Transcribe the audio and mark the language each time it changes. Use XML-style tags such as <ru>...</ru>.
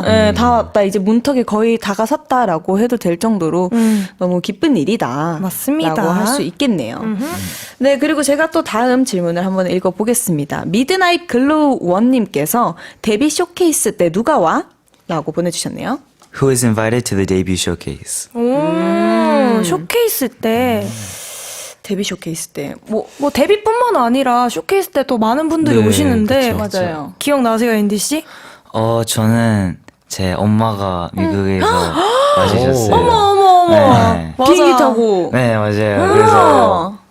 <ko>네, 다 왔다. 이제 문턱에 거의 다가섰다라고 해도 될 정도로 너무 기쁜 일이다. 맞습니다. 라고 할 수 있겠네요. 네, 그리고 제가 또 다음 질문을 한번 읽어보겠습니다. 미드나잇 글로우 원님께서 데뷔 쇼케이스 때 누가 와? 라고 보내주셨네요.</ko> <en>Who is invited to the debut showcase?</en> <ko>오, 쇼케이스 때. 데뷔 쇼케이스 때. 뭐 데뷔뿐만 아니라 쇼케이스 때 또 많은 분들이 네, 오시는데 그쵸. 맞아요. 기억나세요, 앤디 씨? 저는 제 엄마가 미국에서 와주셨어요. 어머. 네. 맞아. 비행기 타고. 네, 맞아요. 그래서</ko>